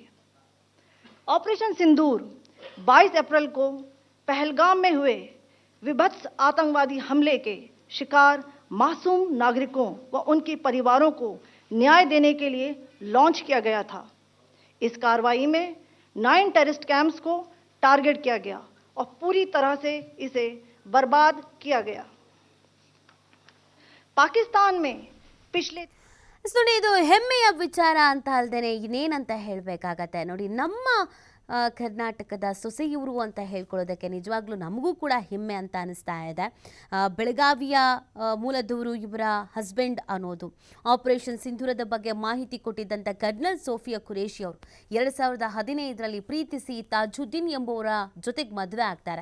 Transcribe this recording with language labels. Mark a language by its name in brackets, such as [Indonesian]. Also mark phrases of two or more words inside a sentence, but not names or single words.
[Hindi] ऑपरेशन सिंदूर 22 अप्रैल को पहलगाम में हुए विभत्स आतंकवादी हमले के शिकार मासूम नागरिकों व उनके परिवारों को न्याय देने के लिए लॉन्च किया गया था। इस कार्रवाई में 9 [English] terrorist camps [Hindi] को टारगेट किया गया और पूरी तरह से इसे बर्बाद किया गया। पाकिस्तान में पिछले [Kannada] ನೋಡಿ, ಇದು ಹೆಮ್ಮೆಯ ವಿಚಾರ ಅಂತ ಅಲ್ದೇನೆ ಇನ್ನೇನಂತ ಹೇಳಬೇಕಾಗತ್ತೆ. ನೋಡಿ, ನಮ್ಮ ಕರ್ನಾಟಕದ ಸೊಸೆ ಇವರು ಅಂತ ಹೇಳ್ಕೊಳ್ಳೋದಕ್ಕೆ ನಿಜವಾಗ್ಲೂ ನಮಗೂ ಕೂಡ ಹೆಮ್ಮೆ ಅಂತ ಅನಿಸ್ತಾ ಇದೆ. ಬೆಳಗಾವಿಯ ಮೂಲದವರು ಇವರ ಹಸ್ಬೆಂಡ್ ಅನ್ನೋದು. ಆಪರೇಷನ್ ಸಿಂಧೂರದ ಬಗ್ಗೆ ಮಾಹಿತಿ ಕೊಟ್ಟಿದ್ದಂಥ ಕರ್ನಲ್ ಸೋಫಿಯಾ ಖುರೇಶಿ ಅವರು 2015ರಲ್ಲಿ ಪ್ರೀತಿಸಿ ತಾಜುದ್ದೀನ್ ಎಂಬುವರ ಜೊತೆಗೆ ಮದುವೆ ಆಗ್ತಾರೆ.